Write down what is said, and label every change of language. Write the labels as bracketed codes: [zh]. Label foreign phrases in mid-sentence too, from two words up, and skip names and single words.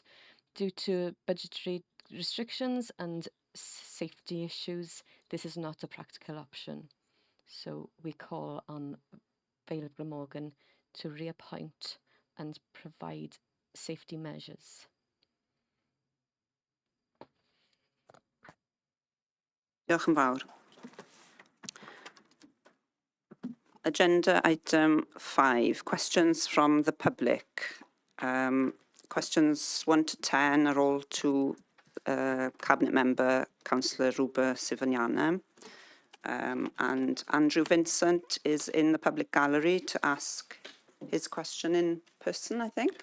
[en] Due to budgetary restrictions and safety issues, this is not a practical option. So we call on Vale Glamorgan to reappoint and provide safety measures. [cy] Diolch yn fawr. [en] Agenda item 5, questions from the public. Questions 1 to 10 are all to Cabinet Member Councillor Ruba Sifanyana. And Andrew Vincent is in the public gallery to ask his question in person, I think.